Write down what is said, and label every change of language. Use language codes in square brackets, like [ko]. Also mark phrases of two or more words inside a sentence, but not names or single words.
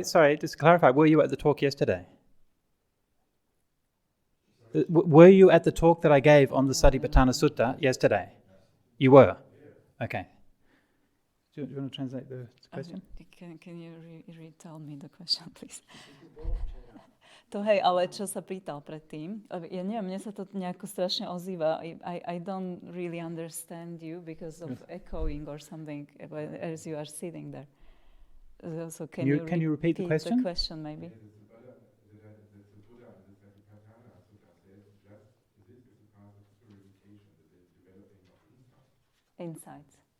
[en] Just to clarify, were you at the talk yesterday? Were you at the talk that I gave on the Satipatthana Sutta yesterday? You were? Okay. Do you want to translate the question? Can you retell me the question, please? [sk] To hej, ale čo sa pýtal predtým, ja neviem, mne sa to nejako strašne ozýva. [en] I don't really understand you because of echoing or something as you are sitting there. So can you repeat the question maybe? Insights.